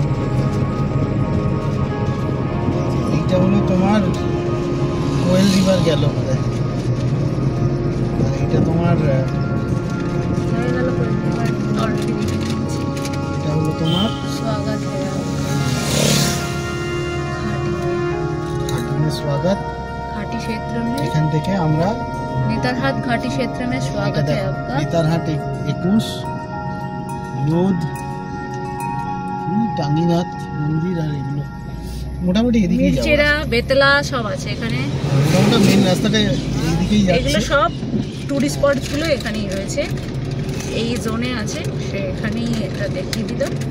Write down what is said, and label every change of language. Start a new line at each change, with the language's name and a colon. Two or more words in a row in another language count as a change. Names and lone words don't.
Bangla: এইটা হলো তোমার কোয়েল রিভার গেল, আর এটা তোমার এটা হলো তোমার स्वागत
Hindi: घाटी क्षेत्र में।
Bangla: এখান থেকে আমরা
Hindi: नेतरहाट घाटी क्षेत्र में स्वागत है आपका। नेतरहाट 21,
Bangla: লোধ, টাঙ্গিনাথ মন্দির আর এগুলো মোটামুটি এদিকেই যাবো। মিরচেরা, বেতলা সব আছে এখানে। মোটামুটি মেন রাস্তাটা এইদিকেই যাচ্ছে। এগুলো সব টুরিস্ট স্পট গুলো এখানেই রয়েছে, এই জোনে আছে, সেখানেই এটা দেখিয়ে দিল।